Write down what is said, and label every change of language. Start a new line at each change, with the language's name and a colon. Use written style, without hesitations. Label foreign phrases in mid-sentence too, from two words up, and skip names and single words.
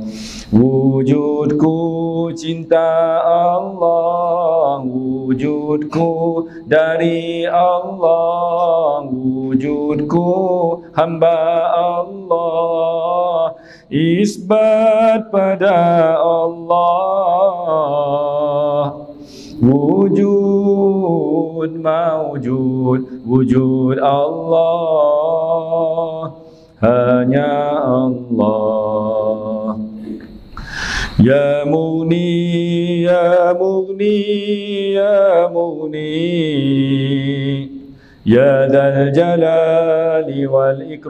Indonesian: Wujudku cinta Allah, wujudku dari Allah, wujudku hamba Allah, isbat pada Allah. Wujud mawujud, wujud Allah, hanya Allah.
Arabic: يا مغني يا مغني يا مغني يا ذا الجلال و